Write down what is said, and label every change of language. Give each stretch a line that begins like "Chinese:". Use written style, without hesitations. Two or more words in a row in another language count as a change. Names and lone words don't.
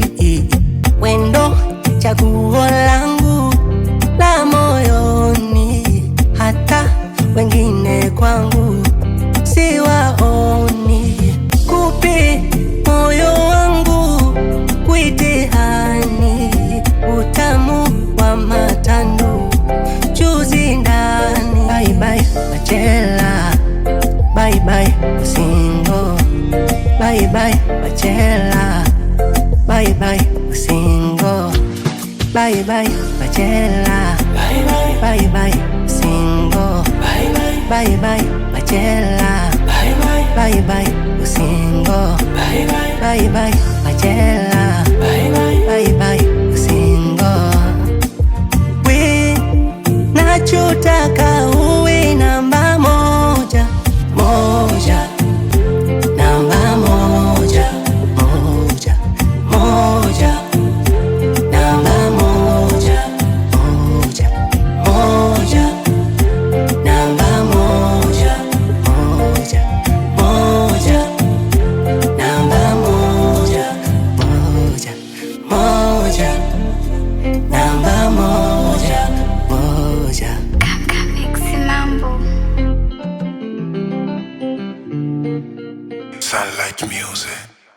Swahili: Wendo chaguo langu la moyoni, hata wengine kwangu siwaoni. Kupe moyo wangu kuitihani, utamu wa matandu chuzi ndani.
English: Bye bye Bachela, bye bye Usingo, bye bye Bachela, bye bye Usingo, bye bye Bachela, bye bye Usingo, bye bye Bachela, bye bye Usingo, bye bye Bachela, bye bye Usingo.
Swahili: We nachotaka uwe namba moja moja, namba moja moja moja, namba moja moja moja, namba moja moja moja, namba moja moja moja, namba moja moja. Mixi mambo.
English: Sound like music.